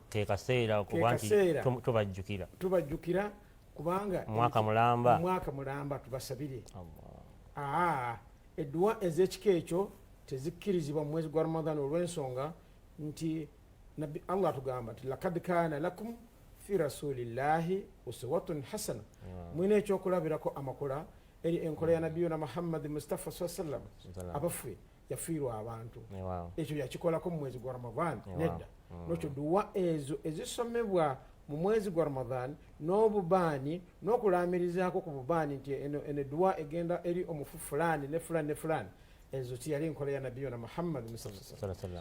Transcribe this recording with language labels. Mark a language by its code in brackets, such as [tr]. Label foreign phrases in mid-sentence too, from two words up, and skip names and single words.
[lg] kekaseera kuba nti tubajjukira kubanga mwaka mulamba tubasabire. Edduwa ez'ekika ekyo tezikkirizibwa mu mwezi gwa Ramadhan olw'ensonga nti Allah atugamba nti [ar] لقد كان لكم في رسول الله أسوة حسنة, [lg] mwina ekyokulabirako amakola eri enkola ya nabiyuna Muhammad Mustafa sallam. Abaffe yafiirwa abantu, ekyo yakikolako mu mwezi gwa Ramadhan nedda. N'ekyo duwa ezo ezisomebwa mu mwezi gwa Ramadhan n'obubaani n'okulaamirizaako ku bubaani nti eno duwa egenda eri omufu fulani ne fulani ne fulani, ezo tiyali enkola ya nabiyuna Muhammad sallam.